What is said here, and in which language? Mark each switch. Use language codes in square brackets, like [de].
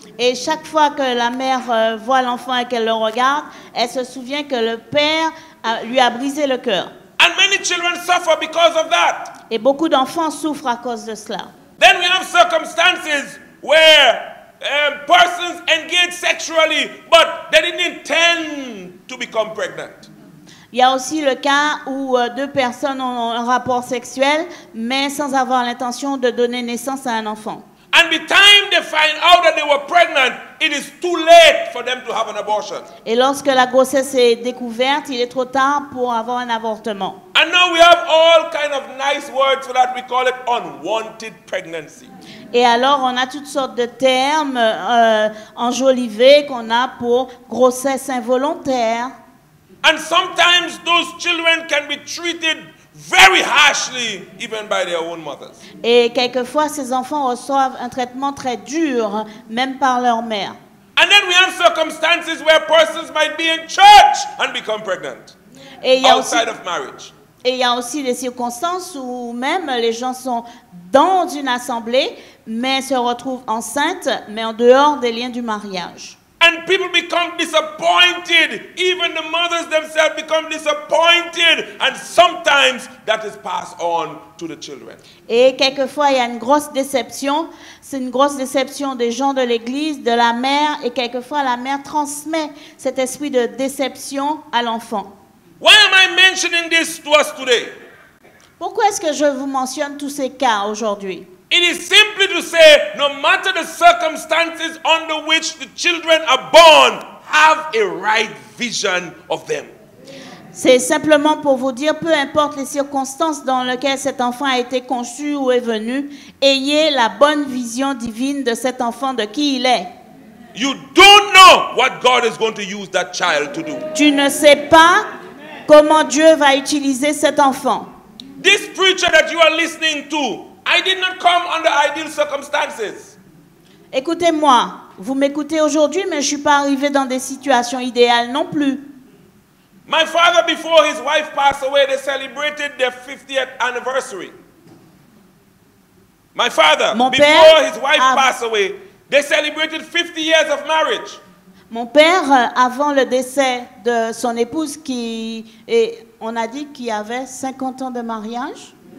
[fr] Et chaque fois que la mère voit l'enfant et qu'elle le regarde, elle se souvient que le père lui a brisé le cœur. [en] And many children suffer because of that. [fr] Et beaucoup d'enfants souffrent à cause de cela. [en] Then we have circumstances where persons engage sexually, but they didn't intend to become pregnant. [fr] Il y a aussi le cas où deux personnes ont un rapport sexuel, mais sans avoir l'intention de donner naissance à un enfant. [en] And by the time they find out that they were pregnant, it is too late for them to have an abortion. [fr] Et lorsque la grossesse est découverte, il est trop tard pour avoir un avortement. [en] And now we have all kind of nice words for that. We call it unwanted pregnancy. [fr] Et alors, on a toutes sortes de termes enjolivés qu'on a pour grossesse involontaire. [en] And sometimes those children can be treated very harshly, even by their own mothers. [fr] Et quelquefois, ces enfants reçoivent un traitement très dur, même par leur mère. [en] And then we have circumstances where persons might be in church and become pregnant [fr] Et il y a aussi, [en] outside of marriage. [fr] et il y a aussi des circonstances où même les gens sont dans une assemblée, mais se retrouvent enceintes, mais en dehors des liens du mariage. [en] And people become disappointed. Even the mothers themselves become disappointed. And sometimes that is passed on to the children. [fr] Et quelquefois, il y a une grosse déception. C'est une grosse déception des gens de l'église, de la mère. Et quelquefois, la mère transmet cet esprit de déception à l'enfant. [en] Why am I mentioning this to us today? [fr] Pourquoi est-ce que je vous mentionne tous ces cas aujourd'hui? [en] It is simply to say, no matter the circumstances under which the children are born, have a right vision of them. [fr] C'est simplement pour vous dire, peu importe les circonstances dans lesquelles cet enfant a été conçu ou est venu, ayez la bonne vision divine de cet enfant, de qui il est. [en] You don't know what God is going to use that child to do. [fr] Tu ne sais pas comment Dieu va utiliser cet enfant. [en] This preacher that you are listening to, I did not come under ideal circumstances. [fr] Écoutez-moi, vous m'écoutez aujourd'hui, mais je ne suis pas arrivé dans des situations idéales non plus. [en] My father, before his wife passed away, they celebrated their 50th anniversary. My father, [fr] Mon [en] before [fr] père [en] his wife passed away, they celebrated 50 years of marriage. [fr] Mon père, avant le décès de son épouse, on a dit qu'il avait 50 ans de mariage.